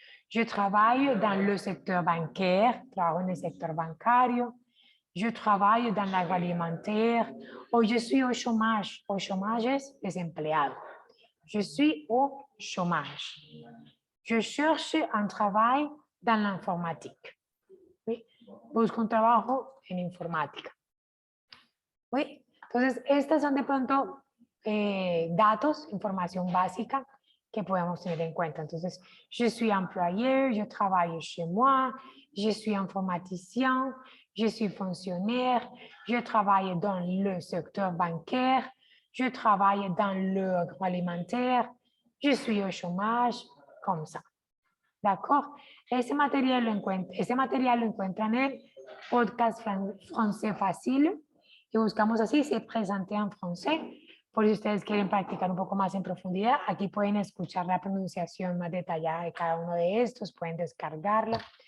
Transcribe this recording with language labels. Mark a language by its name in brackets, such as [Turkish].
[French] Je travaille dans le secteur bancaire, [Spanish] trabajo en el sector bancario. [French] Je travaille dans l'agroalimentaire o je suis au chômage. Au chômage [Spanish] es desempleado. [French] Je suis au chômage. Je cherche un travail dans l'informatique. [Spanish] ¿Sí? Busco un trabajo en informática. ¿Sí? Entonces, estas son de pronto datos, información básica que podemos tener en cuenta. [French] Entonces, je suis employé, je travaille chez moi, je suis informaticien, je suis fonctionnaire, je travaille dans le secteur bancaire, je travaille dans l'agroalimentaire, je suis au chômage, comme ça. D'accord? [Spanish] Ese material lo encuentran en el podcast Français Facile y buscamos así, se présenté en francés. Por si ustedes quieren practicar un poco más en profundidad, aquí pueden escuchar la pronunciación más detallada de cada uno de estos, pueden descargarla.